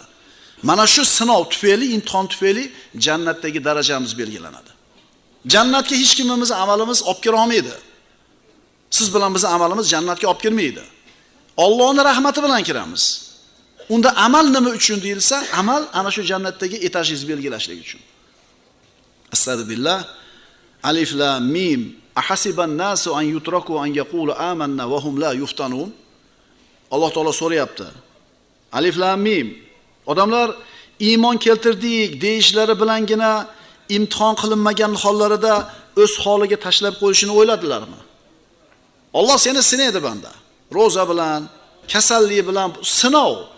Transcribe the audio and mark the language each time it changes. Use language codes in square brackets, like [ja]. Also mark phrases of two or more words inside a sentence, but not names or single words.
[uz] Mana shu sinov tufayli, imtihon tufayli jannatdagi darajamiz belgilanadi. Jannatga hech kimimiz amalimiz olib kira olmaydi. Siz bilan bizning amalimiz jannatga olib kirmaydi. Allohning rahmati bilan kiramiz. Unda amal nima uchun deyilsa, amal ana shu jannatdagi etajingiz belgilashlik uchun. [ar] أستغفر الله. الم. أحسب الناس أن يتركوا أن يقولوا آمنا وهم لا يفتنون. [uz] Alloh taolo so'rayapti. [ar] الم. [uz] Odamlar iymon keltirdik deyishlari bilangina imtihon qilinmagan hollarida o'z holiga tashlab qo'yishini o'yladilarmi? Alloh seni sinaydi banda. Roza bilan, kasallik bilan sinov.